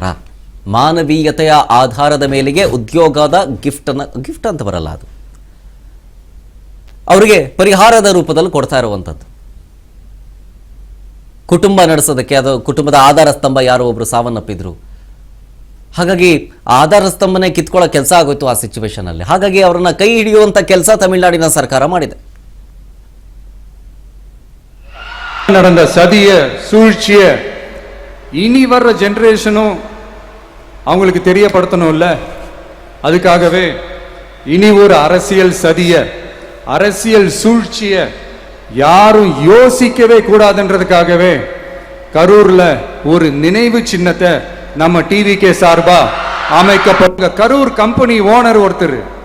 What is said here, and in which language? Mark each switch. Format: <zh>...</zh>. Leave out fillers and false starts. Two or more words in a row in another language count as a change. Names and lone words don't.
<kn>ಮಾನವೀಯತೆಯ ಆಧಾರದ ಮೇಲೆಗೆ ಉದ್ಯೋಗದ ಗಿಫ್ಟ್ ಅಂತ ಬರಲ್ಲ, ಅದು ಅವರಿಗೆ ಪರಿಹಾರದ ರೂಪದಲ್ಲಿ ಕೊಡ್ತಾ ಇರುವಂಥದ್ದು. ಕುಟುಂಬ ನಡೆಸೋದಕ್ಕೆ ಅದು ಕುಟುಂಬದ ಆಧಾರ ಸ್ತಂಭ ಯಾರೋ ಒಬ್ರು ಸಾವನ್ನಪ್ಪಿದ್ರು. ಹಾಗಾಗಿ ಆಧಾರ ಸ್ತಂಭನೇ ಕಿತ್ಕೊಳ್ಳೋ ಕೆಲಸ ಆಗೋಯ್ತು ಆ ಸಿಚುವೇಶನ್ ಅಲ್ಲಿ. ಹಾಗಾಗಿ ಅವರನ್ನ ಕೈ ಹಿಡಿಯುವಂತ ಕೆಲಸ ತಮಿಳುನಾಡಿನ ಸರ್ಕಾರ ಮಾಡಿದೆ.</kn> <ta>நடந்த சதிய சூழ்ச்சிய இனி வர்ற ஜெனரேஷனும் அவங்களுக்கு தெரியப்படுத்தணும்ல. அதுக்காகவே இனி ஒரு அரசியல் சதிய, அரசியல் சூழ்ச்சிய யாரும் யோசிக்கவே கூடாதுன்றதுக்காகவே கரூர்ல ஒரு நினைவு சின்னத்தை நம்ம டிவிகே சார்பா அமைக்கப்பட்ட கரூர் கம்பெனி ஓனர் ஒருத்தர்</ta>